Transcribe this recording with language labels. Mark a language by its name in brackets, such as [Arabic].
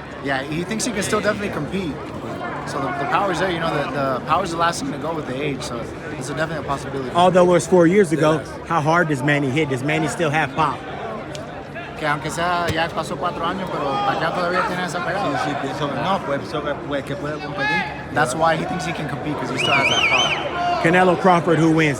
[English] Yeah, he thinks he can still definitely compete. So the power's there, the power's the last thing to go with the age, so it's definitely a possibility. Although it was 4 years ago, how hard does Manny hit? Does Manny still have pop? [Spanish] Que aunque sea, ya pasó 4 años, pero Pacquiao todavía tiene esa pegada. Sí, pienso que puede competir. [English] That's why he thinks he can compete, because he still has that pop. Canelo Crawford, who wins?